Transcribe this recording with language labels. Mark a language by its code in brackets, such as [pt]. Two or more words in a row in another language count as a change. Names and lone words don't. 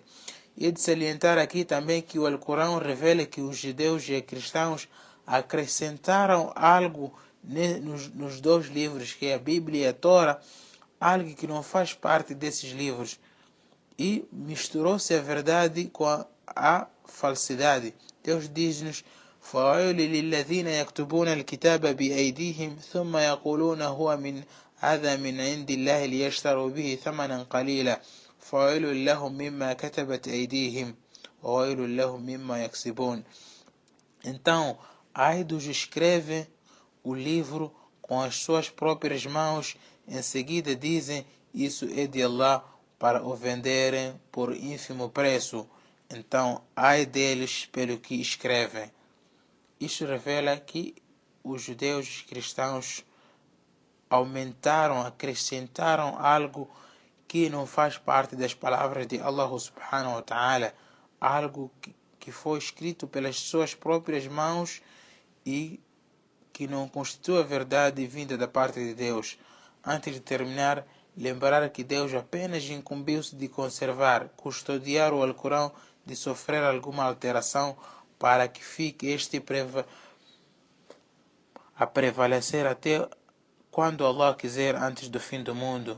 [pt] E é de salientar aqui também que o Alcorão revela que os judeus e os cristãos acrescentaram algo nos dois livros, que é a Bíblia e a Torá, algo que não faz parte desses livros. E misturou-se a verdade com a falsidade. Deus diz-nos: [ar] فَوَيْلٌ لِلَّذِينَ يَكْتُبُونَ الْكِتَابَ بِأَيْدِيهِمْ ثُمَّ يَقُولُونَ هُوَ مِنْ عِنْدِ اللَّهِ لِيَشْتَرُوا بِهِ ثَمَنًا قَلِيلًا فَوَيْلٌ لَهُمْ مِمَّا كَتَبَتْ أَيْدِيهِمْ وَوَيْلٌ لَهُمْ مِمَّا يَكْسِبُونَ. [pt] Então, ai dos que escrevem o livro com as suas próprias mãos, em seguida dizem: isso é de Allah, para o venderem por ínfimo preço. Então, ai deles pelo que escrevem. Isto revela que os judeus e os cristãos aumentaram, acrescentaram algo que não faz parte das palavras de Allah [ar] سبحانه وتعالى, [pt] algo que foi escrito pelas suas próprias mãos e que não constitui a verdade vinda da parte de Deus. Antes de terminar, lembrar que Deus apenas incumbiu-se de conservar, custodiar o Alcorão de sofrer alguma alteração para que fique este a prevalecer até quando Allah quiser, antes do fim do mundo.